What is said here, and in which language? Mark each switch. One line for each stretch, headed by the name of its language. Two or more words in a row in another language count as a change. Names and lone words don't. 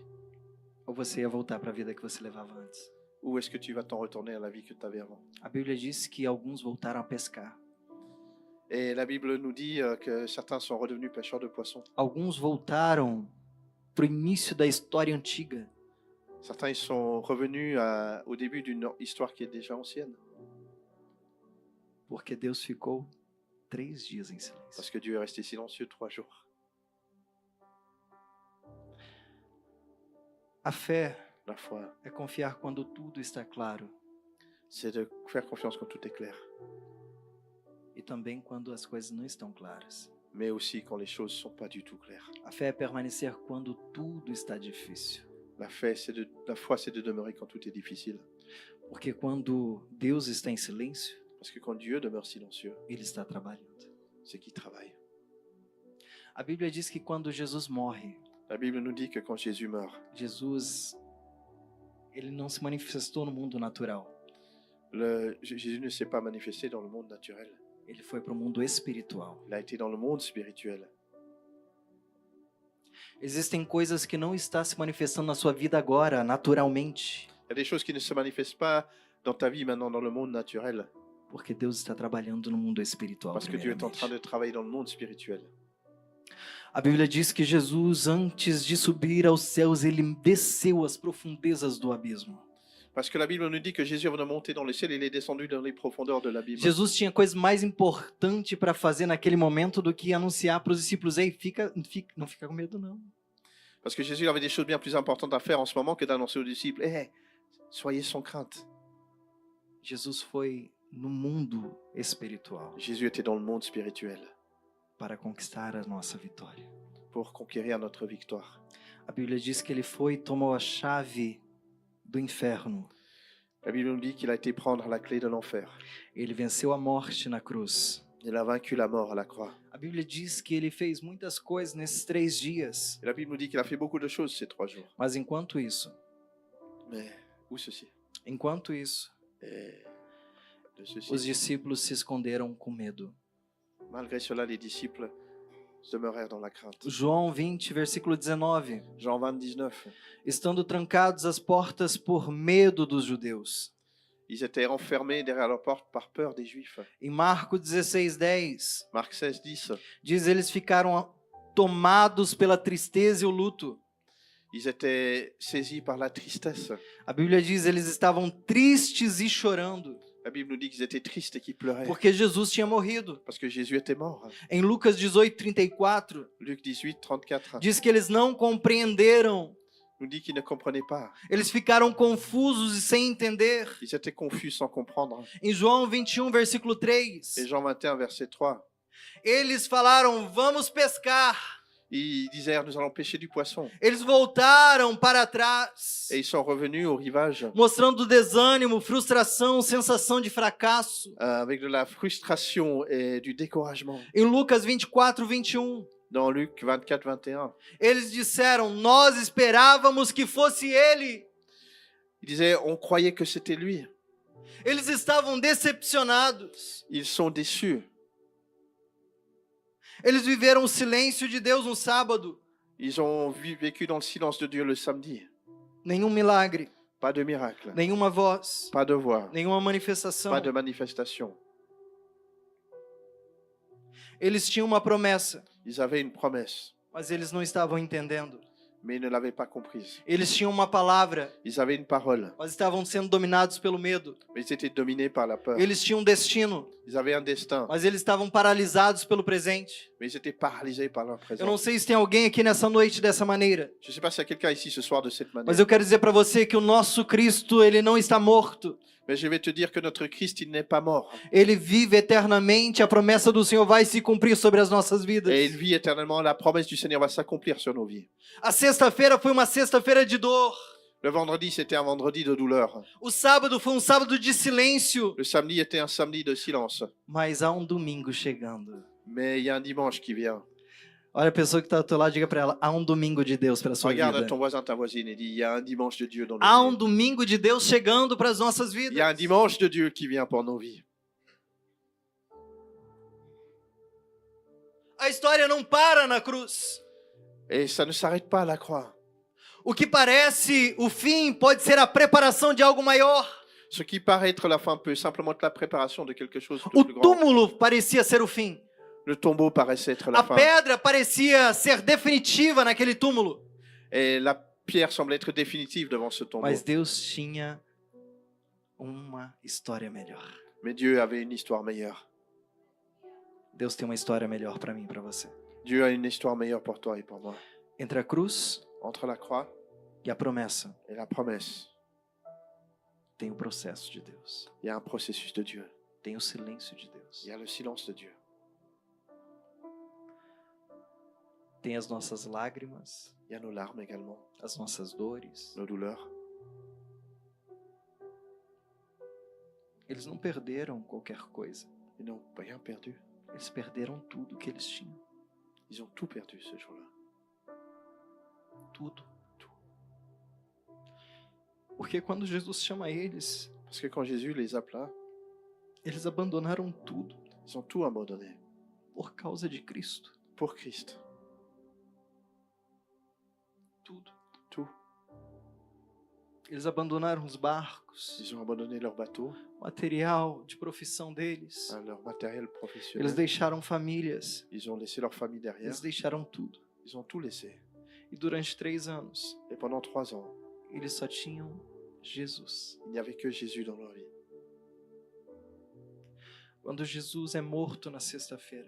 Portuguese: Ou você ia voltar para a vida que você levava antes?
French: Ou est-ce que tu vas t'en retourner à la vie que tu avais avant?
Portuguese: A Bíblia diz que alguns voltaram a pescar.
French: Et la Bible nous dit que certains sont redevenus pêcheurs de poissons.
Portuguese: Alguns voltaram para o início da história antiga.
French: Certains ils sont revenus au début d'une histoire qui est déjà ancienne.
Portuguese: Porque Deus ficou 3 dias em silêncio.
French: Parce que Dieu est resté silencieux 3 jours.
Portuguese: A fé
French: La foi,
Portuguese: é confiar quando tudo está claro
French: c'est de faire confiance quand tout est clair.
Portuguese: e também quando as coisas não estão claras.
French: Mais aussi quand les choses ne sont pas du tout claires.
Portuguese: A fé é permanecer quando tudo está difícil.
French: La foi, c'est de demeurer quand tout est difficile.
Portuguese: Porque quando Deus está em silêncio,
French: Parce que quand Dieu demeure silencieux,
Portuguese: Ele está trabalhando.
French: c'est qu'il travaille.
Portuguese: A Bíblia diz que quando Jesus morre,
French: La Bible nous dit que quand Jésus meurt,
Portuguese: Jesus, ele não se manifestou no mundo natural.
French: Jésus ne s'est pas manifesté dans le monde naturel.
Portuguese: Ele foi para o mundo espiritual.
French: Il a été dans le monde spirituel.
Portuguese: Existem coisas que não estão se manifestando na sua vida agora, naturalmente,
French: Il y a des choses qui ne se manifestent pas dans ta vie maintenant dans le monde naturel.
Portuguese: porque Deus está trabalhando no mundo espiritual.
French: Parce que Dieu est en train
Portuguese: primeiramente.
French: de travailler dans le monde spirituel.
Portuguese: A Bíblia diz que Jesus, antes de subir aos céus, ele desceu às profundezas do abismo.
French: Parce que la Bible nous dit que Jésus, avant de monter dans le ciel, il est descendu dans les profondeurs de l'abîme.
Portuguese: Jesus tinha coisa mais importante para fazer naquele momento do que anunciar para os discípulos: ei, não fica com medo não.
French: Parce que Jésus avait des choses bien plus importantes à faire en ce moment que d'annoncer aux disciples, soyez sans crainte.
Portuguese: Jesus foi no mundo espiritual
French: Jésus était dans le monde spirituel
Portuguese: para conquistar a nossa vitória.
French: pour conquérir notre victoire.
Portuguese: A Bíblia diz que ele foi e tomou a chave do inferno.
French: La Bible nous dit qu'il a été prendre la clé de l'enfer.
Portuguese: Ele venceu a morte na cruz.
French: Il a vaincu la mort à la croix.
Portuguese: A Bíblia diz que ele fez muitas coisas nesses 3 dias.
French: Et la Bible nous dit qu'il a fait beaucoup de choses ces 3 jours.
Portuguese: Mas enquanto isso,
French: Mais où ceci? Et de
Portuguese: os
French: ceci.
Portuguese: discípulos se esconderam com medo.
French: Malgré cela, les disciples demeurèrent dans la crainte.
Portuguese: João 20, versículo 19.
French: Jean 20, 19.
Portuguese: Estando trancados as portas por medo dos judeus.
French: Ils étaient enfermés derrière leur porte par peur des Juifs.
Portuguese: Em Marcos 16, 10,
French: Marc 16, 10.
Portuguese: diz eles ficaram tomados pela tristeza e o luto.
French: Ils étaient saisis par la tristesse.
Portuguese: A Bíblia diz eles estavam tristes e chorando,
French: La Bible nous dit qu'ils étaient tristes et qu'ils pleuraient.
Portuguese: porque Jesus tinha morrido.
French: Parce que Jésus était mort.
Portuguese: Em Lucas 18, 34,
French: Luc 18, 34
Portuguese: diz que eles não compreenderam.
French: nous dit qu'ils ne comprenaient pas.
Portuguese: Eles ficaram confusos e sem entender.
French: Ils étaient confus sans comprendre.
Portuguese: Em João 21, versículo 3,
French: Et Jean 21, verset 3,
Portuguese: Eles falaram, vamos pescar.
French: Ils disèrent, nous allons pêcher du poisson.
Portuguese: Eles voltaram para trás,
French: Et ils sont revenus au rivage
Portuguese: mostrando desânimo, frustração, sensação de fracasso.
French: avec de la frustration et du découragement.
Portuguese: Em Lucas 24, 21,
French: Dans Luc 24, 21,
Portuguese: eles disseram, nós esperávamos que fosse ele.
French: il disait, on croyait que c'était lui.
Portuguese: Eles estavam decepcionados.
French: Ils sont déçus.
Portuguese: Eles viveram o silêncio de Deus no sábado.
French: Ils ont vécu dans le silence de Dieu le samedi.
Portuguese: Nenhum milagre,
French: Pas de miracle,
Portuguese: nenhuma voz,
French: pas de voix,
Portuguese: nenhuma manifestação.
French: pas de manifestation.
Portuguese: Eles tinham uma promessa,
French: Ils avaient une promesse,
Portuguese: mas eles não estavam entendendo.
French: mais ils ne l'avaient pas comprise.
Portuguese: Eles tinham uma palavra,
French: Ils avaient une parole,
Portuguese: mas estavam sendo dominados pelo medo.
French: mais ils étaient dominés par la peur.
Portuguese: Eles tinham um destino,
French: Ils avaient un destin,
Portuguese: mas eles estavam paralisados pelo presente.
French: mais ils étaient paralysés par leur
Portuguese: Eu não
French: présence.
Portuguese: sei se tem alguém aqui nessa noite dessa maneira,
French: Je ne sais pas s'il y a quelqu'un ici ce soir de cette manière,
Portuguese: mas eu quero dizer para você que o nosso Cristo, ele não está morto.
French: mais je vais te dire que notre Christ, il n'est pas mort.
Portuguese: Ele vive eternamente, a promessa do Senhor vai se cumprir sobre as nossas vidas.
French: Et il vit éternellement. La promesse du Seigneur va s'accomplir sur nos vies.
Portuguese: A sexta-feira foi uma sexta-feira de dor.
French: Le vendredi, c'était un vendredi de douleur.
Portuguese: O sábado foi um sábado de silêncio.
French: Le samedi était un samedi de silence.
Portuguese: Mas há um domingo chegando.
French: Mais il y a un dimanche qui vient.
Portuguese: Olha a pessoa que está ao teu lado, diga para ela, há um domingo de Deus para a sua
French: Regarde
Portuguese: vida.
French: ton voisin, ta voisine, et dis, il y a un dimanche de Dieu dans
Portuguese: Há
French: nos
Portuguese: um
French: vies.
Portuguese: domingo de Deus chegando para as nossas
French: Il y a un
Portuguese: vidas.
French: dimanche de Dieu qui vient pour nos vies.
Portuguese: A história não para na cruz.
French: Et ça ne s'arrête pas à la croix.
Portuguese: O que parece o fim pode ser a preparação de algo maior.
French: Ce qui paraît être la fin peut simplement être la préparation de quelque chose de
Portuguese: O
French: plus grand.
Portuguese: túmulo parecia ser o fim.
French: Le tombeau paraissait être la
Portuguese: A
French: fin.
Portuguese: pedra parecia ser definitiva naquele túmulo.
French: Et la pierre semble être définitive devant ce tombeau.
Portuguese: Mas Deus tinha uma história melhor.
French: Mais Dieu avait une histoire meilleure.
Portuguese: Deus tem uma história melhor para mim e para você.
French: Dieu a une histoire meilleure pour toi et pour moi.
Portuguese: Entre a cruz
French: Entre la croix
Portuguese: e a promessa,
French: et la promesse,
Portuguese: tem o processo de Deus.
French: il y a un processus de Dieu.
Portuguese: Tem o silêncio de Deus.
French: Il y a le silence de Dieu.
Portuguese: Tem as nossas lágrimas,
French: Il y a nos larmes également,
Portuguese: as nossas dores.
French: nos douleurs.
Portuguese: Eles não perderam qualquer coisa.
French: Ils n'ont rien perdu.
Portuguese: Eles perderam tudo que eles tinham.
French: Ils ont tout perdu ce jour-là.
Portuguese: Tudo. Porque quando Jesus chama eles,
French: Parce que quand Jésus les appela,
Portuguese: eles abandonaram tudo
French: ils ont tout abandonné
Portuguese: por causa de Cristo.
French: pour Christ.
Portuguese: Tudo.
French: Tout.
Portuguese: Eles abandonaram os barcos,
French: Ils ont abandonné leur bateau,
Portuguese: material de profissão deles.
French: leur matériel
Portuguese: Eles
French: professionnel.
Portuguese: deixaram famílias.
French: Ils ont laissé leur famille derrière.
Portuguese: Eles deixaram tudo.
French: Ils ont tout laissé.
Portuguese: E durante 3 anos,
French: Et pendant 3 ans,
Portuguese: eles só tinham Jesus.
French: il n'y avait que Jésus dans leur vie.
Portuguese: Quando Jesus é morto na sexta-feira,